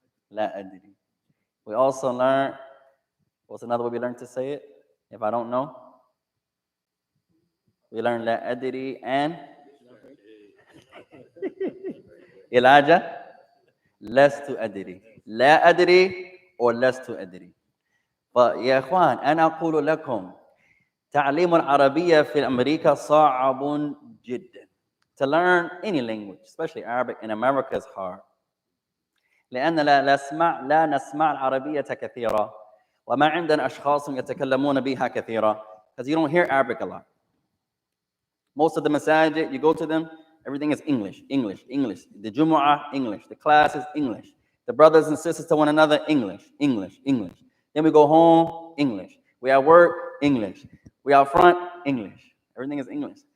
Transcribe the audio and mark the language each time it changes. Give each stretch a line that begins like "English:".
Arabic: لا أدري.
English: We also learned, what's another way we learned to say it? If I don't know, we learned
Arabic: لا أدري
English: and
Arabic: إلاجة لست أدري. لا أدري or لست أدري. فيا إخوان أنا أقول لكم تعليم العربية في أمريكا صعب جدا.
English: To learn any language, especially Arabic in America, is hard.
Arabic: لأن لا نسمع العربية كثيرا وما عندنا أشخاص يتكلمون بها كثيرا.
English: Because you don't hear Arabic a lot. Most of the masajid, you go to them, everything is English, English, English. The Jumu'ah, English. The class is English. The brothers and sisters to one another, English, English, English. Then we go home, English. We at work, English. We out front, English. Everything is English.